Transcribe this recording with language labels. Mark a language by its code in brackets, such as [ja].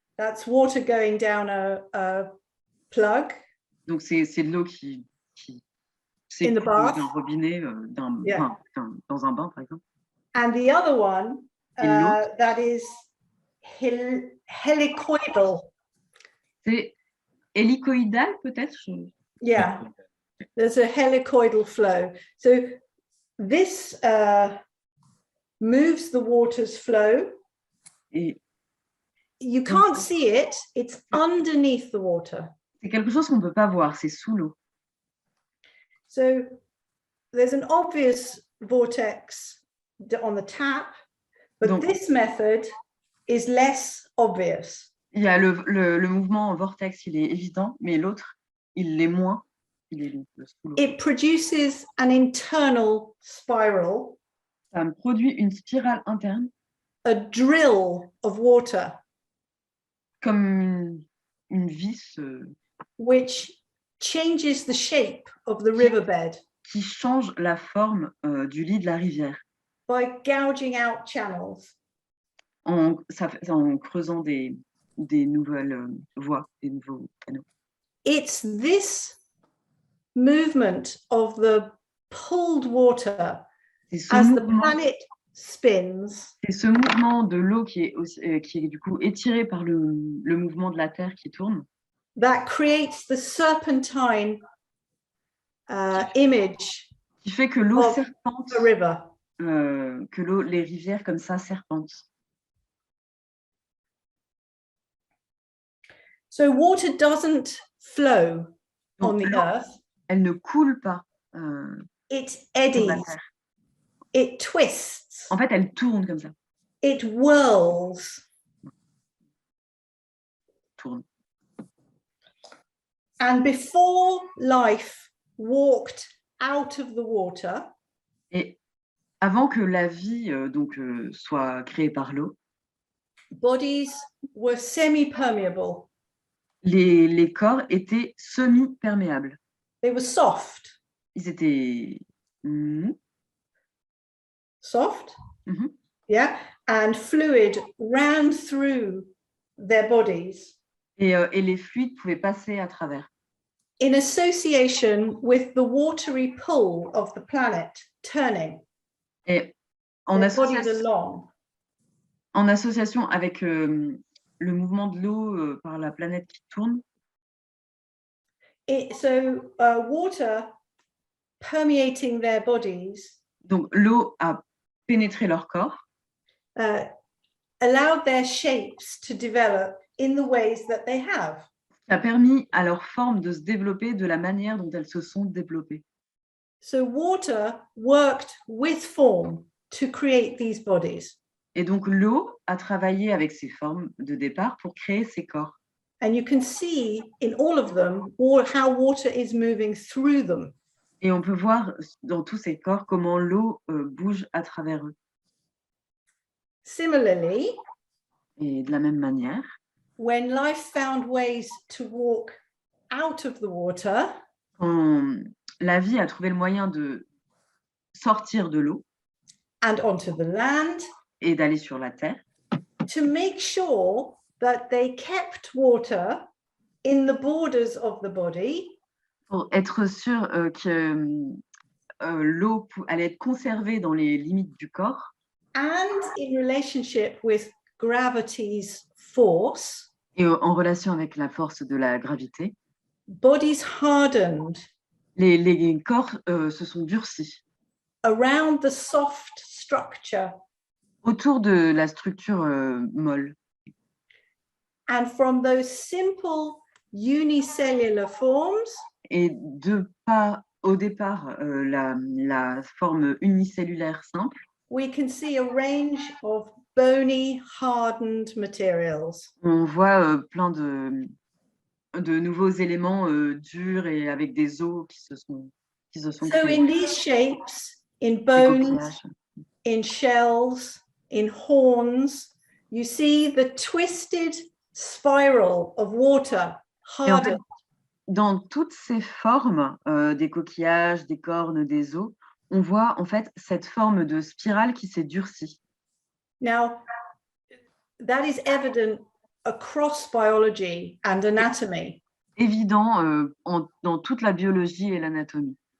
[en] That's water going down a plug. [fr] Donc c'est de l'eau qui s'écoule d'un robinet, dans un bain par exemple. [en] And the other one that is helicoidal. [fr] C'est hélicoïdal peut-être. [en] Yeah, there's a helicoidal flow. So this moves the water's flow. [fr] Et [en] you can't see it, it's underneath the water. [fr] C'est quelque chose qu'on ne peut pas voir, c'est sous l'eau. [en] So there's an obvious vortex on the tap, but [fr] donc, [en] this method is less obvious. [fr] Il y a le mouvement en vortex, il est évident, mais l'autre, il l'est moins. Il est sous l'eau. [en] It produces an internal spiral. [fr] Ça produit une spirale interne. [en] A drill of water. [fr] Comme une vis. [en] Which changes the shape of the riverbed. [fr] Qui change la forme du lit de la rivière. [en] By gouging out channels. [fr] En creusant des nouvelles voies, des nouveaux canaux. [en] It's this movement of the pulled water as the planet spins. [fr] C'est ce mouvement de l'eau qui est du coup étiré par le mouvement de la Terre qui tourne. [en] That creates the serpentine image. [fr] Qui fait que l'eau serpente. [en] The river. [fr] Que les rivières comme ça serpentent. [en] So water doesn't flow on the earth. [fr] Elle ne coule pas. [en] It eddies. It twists. [fr] En fait, elle tourne comme ça. [en] It whirls. [fr] Tourne. [en] And before life walked out of the water. [fr] Et avant que la vie soit créée par l'eau. [en] Bodies were semi-permeable. [fr] Les corps étaient semi-perméables. [en] They were soft. [fr] Ils étaient [en] soft. Yeah, and fluid ran through their bodies. [fr] Et les fluides pouvaient passer à travers. [en] In association with the watery pull of the planet turning. [fr] Et en association avec le mouvement de l'eau par la planète qui tourne. [en] So water permeating their bodies. [fr] Donc l'eau a pénétrer leur corps, [en] allowed their shapes to develop in the ways that they have. [fr] a permis à leur forme de se développer de la manière dont elles se sont développées. [en] So water worked with form to create these bodies. [fr] Et donc l'eau a travaillé avec ces formes de départ pour créer ces corps. [en] And you can see in all of them how water is moving through them. [fr] Et on peut voir dans tous ces corps comment l'eau bouge à travers eux. [en] Similarly, [fr] et de la même manière, [en] when life found ways to walk out of the water, [fr] quand la vie a trouvé le moyen de sortir de l'eau [en] and onto the land, [fr] et d'aller sur la terre, [en] to make sure that they kept water in the borders of the body, [fr] pour être sûr que l'eau allait être conservée dans les limites du corps [en] and in relationship with gravity's force, [fr] et en relation avec la force de la gravité, [en] bodies hardened [fr] les corps se sont durcis [en] around the soft structure, [fr] autour de la structure molle. [en] and from those simple unicellular forms, [fr] Et au départ, la forme unicellulaire simple, [en] we can see a range of bony, hardened materials. [fr] on voit plein de nouveaux éléments durs et avec des os qui se sont [en] So [fr] créés. [en] in these shapes, in [fr] Des [en] bones, [fr] coquillages. [en] in shells, in horns, you see the twisted spiral of water [fr] Et en fait, [en] hardened. [fr] dans toutes ces formes, des coquillages, des cornes, des os, on voit en fait cette forme de spirale qui s'est durcie. [en] Now, that is evident across biology and anatomy. [fr] Évident dans toute la biologie et l'anatomie.